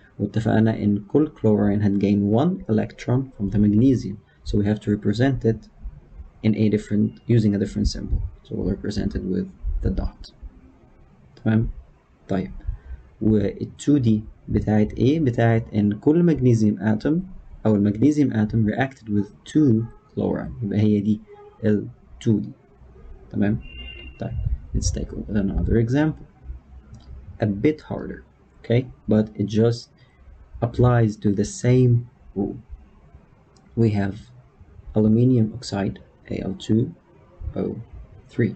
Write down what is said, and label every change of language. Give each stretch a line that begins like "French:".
Arabic: واتفقنا ان كل
English: chlorine هتgain 1 electron from the magnesium, so we have to represent it in a different using a different symbol. So we'll represent it with the dot.
Arabic: تمام. طيب وال 2D بتاعت ايه؟ بتاعت ان كل magnesium atom او المغنيسيوم atom
English: reacted with 2 chlorine،
Arabic: يبقى هي دي ال 2D. تمام. طيب
English: let's take another example a bit harder, okay, but it just applies to the same rule. We have aluminium oxide Al2O3.